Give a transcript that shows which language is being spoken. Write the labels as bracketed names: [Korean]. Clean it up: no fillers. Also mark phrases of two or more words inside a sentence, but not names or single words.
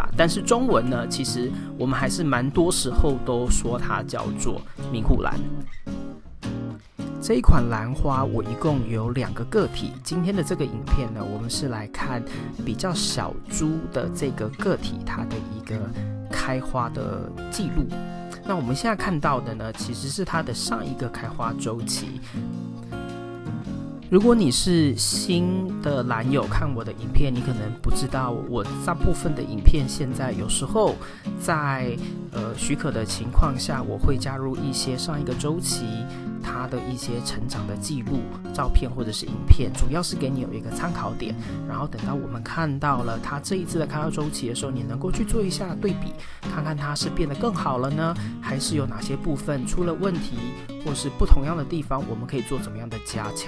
[Chinese] 但是中文呢，其實我們還是蠻多時候都說它叫做明戶蘭。這一款蘭花我一共有2個個體。今天的這個影片呢，我們是來看比較小株的這個個體它的一個開花的記錄。那我們現在看到的呢，其實是它的上一個開花週期。如果你是新的蘭友，看我的影片，你可能不知道，我大部分的影片现在有時候在許可的情況下，我會加入一些上一個週期它的一些成長的記錄照片或者是影片，主要是給你有一個參考點，然後等到我們看到了它這一次的開花週期的時候，你能夠去做一下對比，看看它是變得更好了呢，還是有哪些部分出了問題，或是不同樣的地方我們可以做怎麼樣的加強。